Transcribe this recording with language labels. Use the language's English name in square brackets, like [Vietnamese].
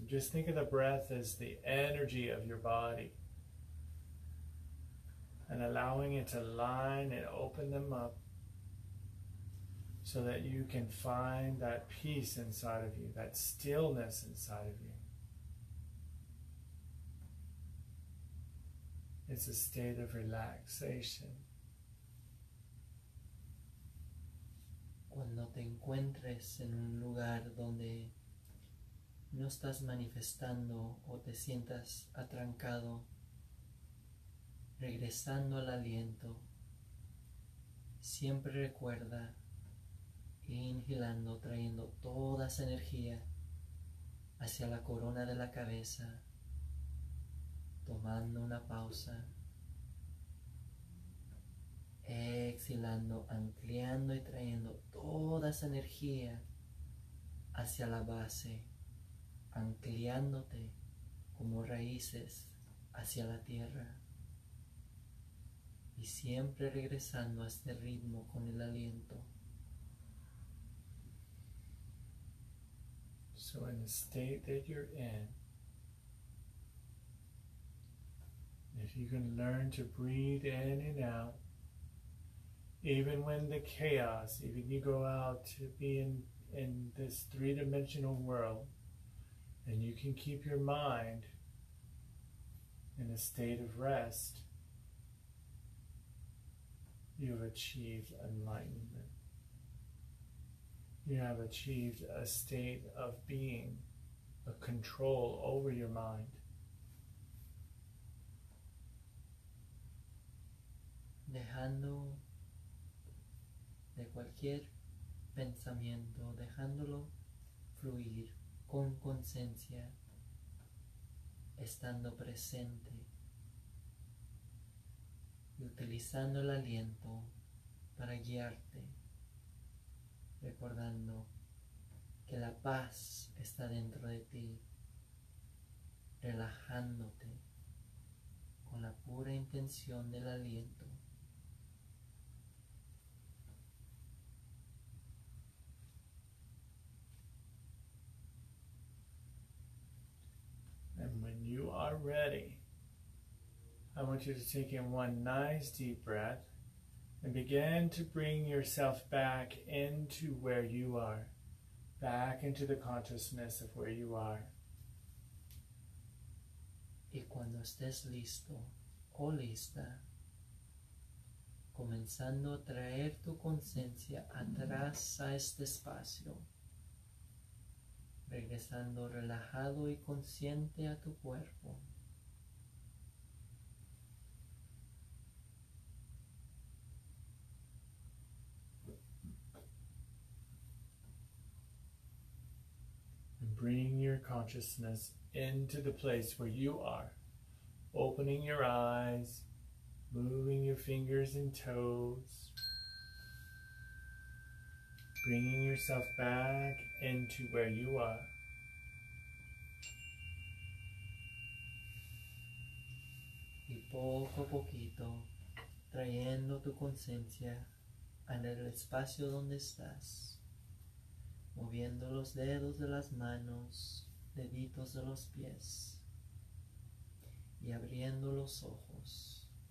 [English] Just think of the breath as the energy of your body and allowing it to line and open them up so that you can find that peace inside of you, that stillness inside of you. It's a state of relaxation. [Spanish] Cuando te encuentres en un lugar donde no estás manifestando o te sientas atrancado, regresando al aliento, siempre recuerda inhalando, trayendo toda esa energía hacia la corona de la cabeza, tomando una pausa, exhalando, ampliando y trayendo toda esa energía hacia la base, anclándote como raíces hacia la tierra y siempre regresando a este ritmo con el aliento. [English] So in the state that you're in, if you can learn to breathe in and out, even when the chaos, even you go out to be in this three-dimensional world, and you can keep your mind in a state of rest, you've achieved enlightenment. You have achieved a state of being, a control over your mind. [Spanish] Dejando de cualquier pensamiento, dejándolo fluir con conciencia, estando presente y utilizando el aliento para guiarte, recordando que la paz está dentro de ti, relajándote con la pura intención del aliento. [English] And when you are ready, I want you to take in one nice deep breath and begin to bring yourself back into where you are, back into the consciousness of where you are. [Spanish] Y cuando estés listo o lista, comenzando a traer tu conciencia atrás a este espacio, regresando relajado y consciente a tu cuerpo. [English] And bring your consciousness into the place where you are, opening your eyes, moving your fingers and toes, bringing yourself back into where you are. [Spanish] Y poco a poquito, trayendo tu conciencia en el espacio donde estás, moviendo los dedos de las manos, deditos de los pies y abriendo los ojos.